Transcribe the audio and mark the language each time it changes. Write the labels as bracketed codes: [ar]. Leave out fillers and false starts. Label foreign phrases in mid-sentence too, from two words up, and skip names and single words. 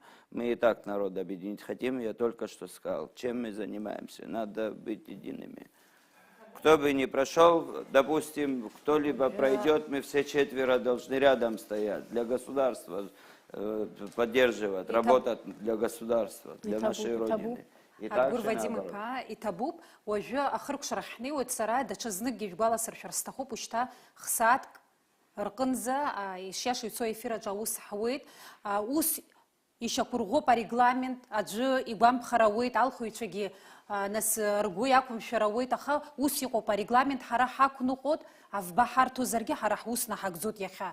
[ru] Мы и так народ объединить хотим, я только что сказал, чем мы занимаемся, надо быть едиными. Кто бы ни прошел, допустим, кто-либо пройдет, мы все четверо должны рядом стоять для государства, поддерживать, работать для государства, для нашей Родины. [ab] Адгур Вадим Ипа, Итабуб, уажәы ахыркәшара ҳнеиуеит сара даҽа зныкгьы ижәгәаласыршәар сҭахуп уажәшьҭа хсаатк рҟынӡа ишиаша ицо аефираҿы аус ҳауеит, ус ишьақәырӷәӷәоуп арегламент, аӡәы игәамԥхар ауеит, алхыҩцәагьы нас ргәы иақәымшәар ауеит, аха ус иҟоуп арегламент, ҳара ҳақәныҟәоит, авба ҳарҭозаргьы ҳара ҳусны ҳагӡоит иахьа.